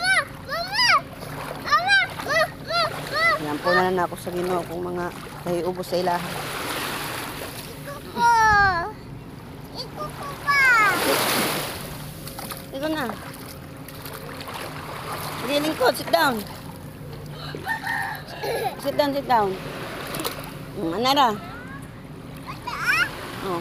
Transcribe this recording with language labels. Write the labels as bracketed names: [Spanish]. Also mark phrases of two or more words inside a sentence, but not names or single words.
[Cebuano] Mama! Lampo na lang ako sa Ginoo kung mga kahiubos sa ilaha. Iko. Iko ko pa. Ikaw na. Sige, lingkod. [English] Sit down. Sit down, sit down. Anara. Oh.